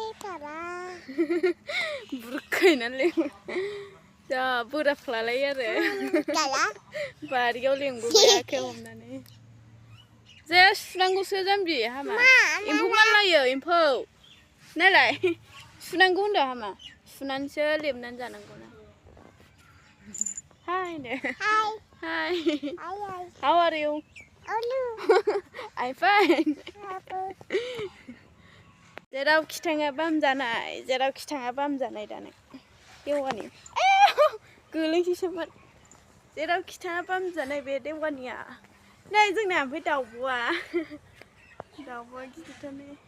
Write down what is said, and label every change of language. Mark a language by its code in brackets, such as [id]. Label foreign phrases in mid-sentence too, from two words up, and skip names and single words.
[brx] बुरखायनानै जा बोराबफ्लालायो आरो बारियाव लेंबोबाय आखाइयाव हमनानै। जाया सुनांगौसो जाम्बि हामा एम्फौ मानलायो एम्फौ नायलाय सुनांगौ होनदों हामा सुनानैसो लेबनानै जानांगौ ना। हाय दे हाय [en] how are you? I'm fine. [brx] जेरावखि थाङा बामजानाय जेरावखि थाङा बामजानाय दानो देवानि गोलैसैसोमोन जेरावखि थाङा बामजानाय बे देवानिया नै जोंना ओमफ्राय दाउब'आ गिदिरथारनो